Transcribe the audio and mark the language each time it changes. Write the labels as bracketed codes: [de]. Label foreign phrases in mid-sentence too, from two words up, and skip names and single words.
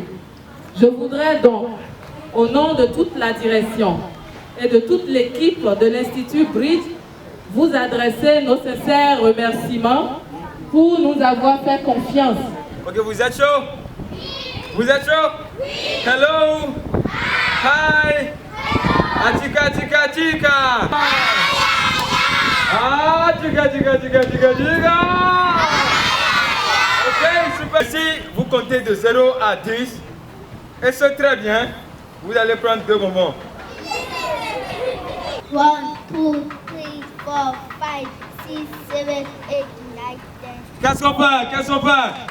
[fr] Je voudrais donc, au nom de toute la direction et de toute l'équipe de l'Institut Bridge, vous adresser nos sincères remerciements pour nous avoir fait confiance. Ok, vous êtes chaud? Vous êtes chaud? Hello! Hi! Atika, tika, tika! Ah, tika, tika, tika, tika, tika! Ok, super. Si vous comptez de 0 à 10, et c'est très bien, vous allez prendre 2 bonbons. 1, 2, 3, 4, 5, 6, 7, 8, 9, 10. Qu'est-ce qu'on fait? Qu'est-ce qu'on fait?